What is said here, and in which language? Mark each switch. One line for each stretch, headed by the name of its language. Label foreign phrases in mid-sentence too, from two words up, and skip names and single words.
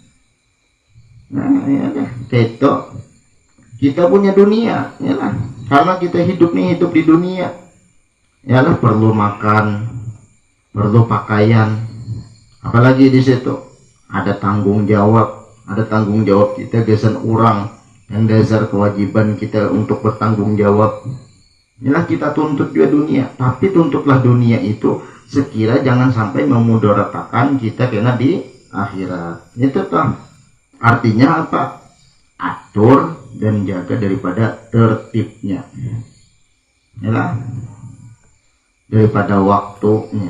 Indonesian: Nah ya deh, itu kita punya dunia ya, karena kita hidup di dunia ya, perlu makan, perlu pakaian, apalagi di situ ada tanggung jawab kita gesan orang yang dasar kewajiban kita untuk bertanggung jawab. Inilah kita tuntut juga dunia, tapi tuntutlah dunia itu sekira jangan sampai memudaratakan kita kena di akhirat. Itu toh artinya apa? Atur dan jaga daripada tertibnya. Inilah daripada waktunya.